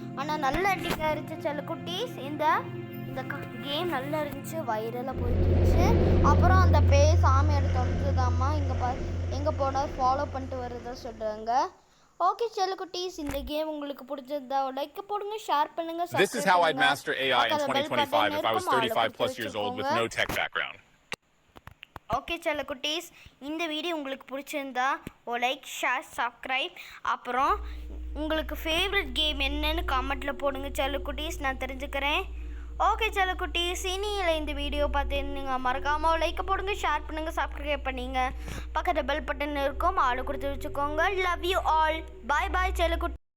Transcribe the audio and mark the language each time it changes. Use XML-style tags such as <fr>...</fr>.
<ta>ஆனால் நல்ல அடிக்காக இருந்துச்சு செல்லக்குட்டீஸ். இந்த கேம் நல்லா இருந்துச்சு, வைரலாக போயிட்டு இருந்துச்சு. அப்புறம் அந்த பேய் சாமியோட தொடர்ந்துதாம்மா எங்கே போனால் ஃபாலோ பண்ணிட்டு வரதா சொல்கிறாங்க. ஓகே செல்லக்குட்டீஸ், இந்த கேம் உங்களுக்கு பிடிச்சிருந்தா லைக் போடுங்க, ஷேர் பண்ணுங்க.</ta> <en>This is how I'd master AI in 2025 if I was 35 plus years old with no tech background.</en> <ta>Okay செல்லக்குட்டீஸ், இந்த வீடியோ உங்களுக்கு பிடிச்சிருந்தா லைக் ஷேர் சப்ஸ்கிரைப். அப்புறம் உங்களுக்கு ஃபேவரட் கேம் என்னன்னு கமெண்ட்டில் போடுங்க செல்லக்குட்டீஸ், நான் தெரிஞ்சுக்கிறேன். ஓகே செல்லக்குட்டீஸ், இனியில் இந்த வீடியோ பார்த்து நீங்கள் மறக்காமல் லைக் போடுங்க, ஷேர் பண்ணுங்கள், சப்ஸ்கிரைப் பண்ணிங்க. பக்கத்தில் பெல் பட்டன் இருக்கும், ஆளு கொடுத்து வச்சுக்கோங்க. Love you all. பாய் பாய் செல்லக்குட்டி.</ta>